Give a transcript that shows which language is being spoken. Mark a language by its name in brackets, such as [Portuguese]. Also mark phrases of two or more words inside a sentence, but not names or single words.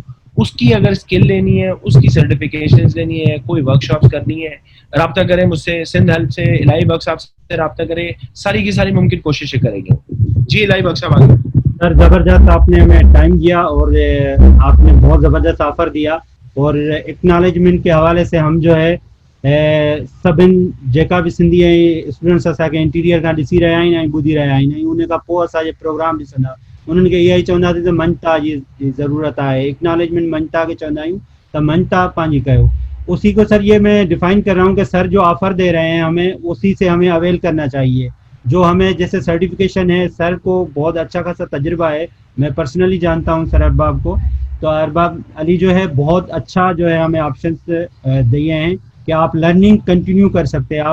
[Urdu] اس کی اگر سکل لینی ہے، اس کی سرٹیفکیشنز لینی ہے، کوئی ورکشاپس کرنی ہے، رابطہ کریں مجھ سے، سندھ ہیلپ سے، الٰہی بخش صاحب سے رابطہ کریں، ساری کی ساری ممکن کوششیں کریں گے. جی الٰہی بخش صاحب آگے. سر زبردست آپ نے ہمیں ٹائم دیا اور آپ نے بہت زبردست آفر دیا، اور ایکنالجمنٹ کے حوالے سے ہم جو ہے [Sindhi] सभिन जेका भी सिंधी स्टूडेंट्स असांखे इंटीरियर का ॾिसी रहिया आहिनि ऐं ॿुधी रहिया आहिनि, उन खां पोइ असां ये प्रोग्राम ॾिसंदा उन्हनि खे इहा ई चवंदासीं त मञता जी ज़रूरत है, एक्नॉलेजमेंट मञता के चवंदा आहियूं त मञता पंहिंजी कयो। [Urdu] اسی کو سر یہ میں ڈیفائن کر رہا ہوں کہ سر جو آفر دے رہے ہیں ہمیں اسی سے ہمیں اویل کرنا چاہیے. جو ہمیں جیسے سرٹیفیکیشن ہے، سر کو بہت اچھا خاصا تجربہ ہے، میں پرسنلی جانتا ہوں سر ارباب کو، تو ارباب علی جو ہے بہت اچھا جو ہے ہمیں آپشنز دیے ہیں کہ آپ [English] learning continue [Urdu] کر سکتے ہیں.